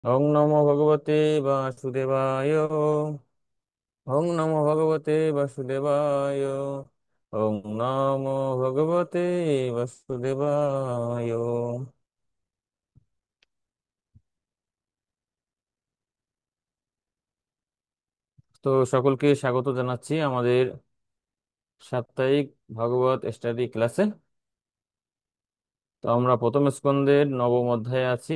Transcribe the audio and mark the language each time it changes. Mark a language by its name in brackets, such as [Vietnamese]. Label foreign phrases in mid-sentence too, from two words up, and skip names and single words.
[Sanskrit] ওং নমো ভগবতে বাসুদেবায়। ওং নমো ভগবতে বাসুদেবায়। ওং নমো ভগবতে বাসুদেবায়। [Bangla] তো সকলকে স্বাগত জানাচ্ছি আমাদের সাপ্তাহিক ভগবত স্টাডি ক্লাসে। তো আমরা প্রথম স্কন্ধের নবম অধ্যায়ে আছি।